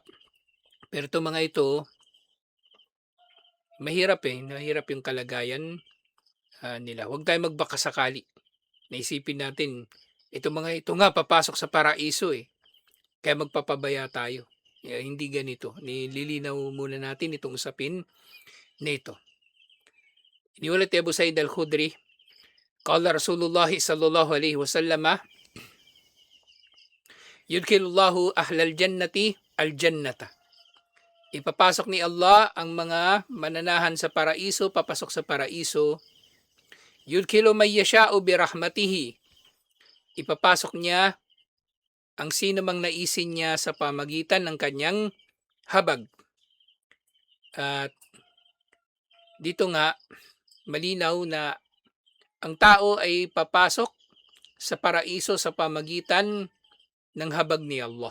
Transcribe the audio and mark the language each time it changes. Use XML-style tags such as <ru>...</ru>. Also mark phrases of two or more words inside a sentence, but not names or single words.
<tl>Pero ito mga ito, mahirap yung kalagayan nila. Huwag tayo magbakasakali. Naisipin natin, ito mga ito nga papasok sa paraiso eh. Kaya magpapabaya tayo. Hindi ganito. Nililinaw muna natin itong usapin na ito. Iniulat ni</tl> <ar>Abu Sa'id al-Khudri, قال رسول الله صلى الله عليه وسلم يدخل الله أهل الجنة الجنة.</ar> <tl>Ipapasok ni Allah ang mga mananahan sa paraiso, papasok sa paraiso.</tl> <ar>يدخل من يشاء برحمته.</ar> <tl>Ipapasok niya ang sino mang naisin niya sa pamagitan ng kanyang habag. At dito nga, malinaw na ang tao ay papasok sa paraiso sa pamagitan ng habag ni Allah.</tl>